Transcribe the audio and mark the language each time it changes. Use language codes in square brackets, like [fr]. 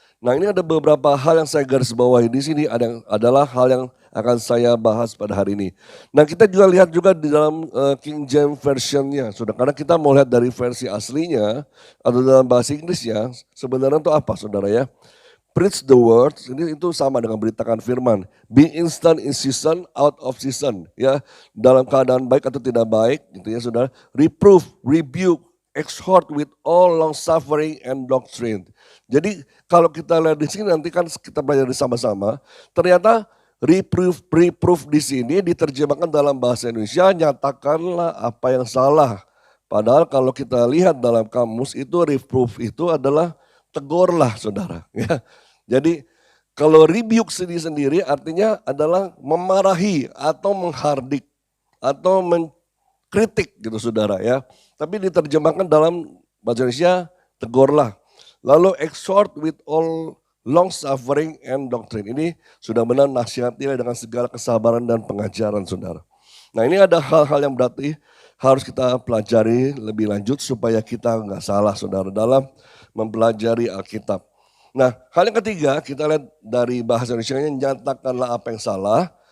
[id] Nah ini ada beberapa hal yang saya garis bawahi di sini adalah hal yang akan saya bahas pada hari ini. Nah kita juga lihat juga di dalam King James Version-nya, saudara. Karena kita mau lihat dari versi aslinya atau dalam bahasa Inggrisnya, sebenarnya itu apa saudara ya? [en] Preach the word, [id] ini itu sama dengan beritakan firman. [en] Be instant in season, out of season. [id] Ya, dalam keadaan baik atau tidak baik, gitu ya saudara. [en] Reproof, rebuke, exhort with all long suffering and doctrine. [id] Jadi kalau kita lihat di sini nanti kan kita belajar sama-sama. Ternyata reproof di sini diterjemahkan dalam bahasa Indonesia, nyatakanlah apa yang salah. Padahal kalau kita lihat dalam kamus itu reproof itu adalah tegurlah saudara. Ya. Jadi kalau rebuke sendiri artinya adalah memarahi atau menghardik atau mengkritik gitu saudara ya. Tapi diterjemahkan dalam bahasa Indonesia tegurlah. Lalu [en] exhort with all long suffering and doctrine. [id] Ini sudah benar nasihatilah dengan segala kesabaran dan pengajaran saudara. Nah ini ada hal-hal yang berarti harus kita pelajari lebih lanjut supaya kita nggak salah saudara dalam mempelajari Alkitab. Nah hal yang ketiga kita lihat dari bahasa Indonesia-nya, nyatakanlah apa yang salah.